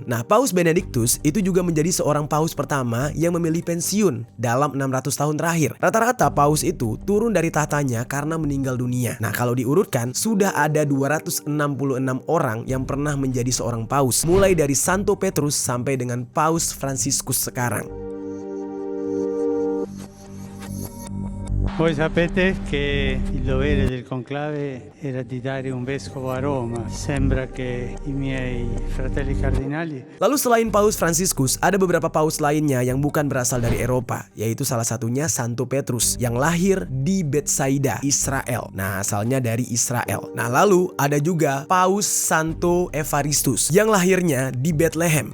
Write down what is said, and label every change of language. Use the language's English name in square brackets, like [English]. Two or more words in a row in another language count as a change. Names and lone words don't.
[Indonesian] Nah, Paus Benedictus itu juga menjadi seorang paus pertama yang memilih pensiun dalam 600 tahun terakhir. Rata-rata paus itu turun dari tahtanya karena meninggal dunia. Nah, kalau diurutkan, sudah ada 266 orang yang pernah menjadi seorang paus, mulai dari Santo Petrus sampai dengan Paus Fransiskus sekarang. [Italian] Voi sapete che il dovere del conclave era di dare un vescovo a Roma. Sembra che i miei fratelli cardinali. [Indonesian] Lalu selain Paus Fransiskus, ada beberapa paus lainnya yang bukan berasal dari Eropa, yaitu salah satunya Santo Petrus yang lahir di Betsaida, Israel. Nah, asalnya dari Israel. Nah, lalu ada juga Paus Santo Evaristus yang lahirnya di Bethlehem.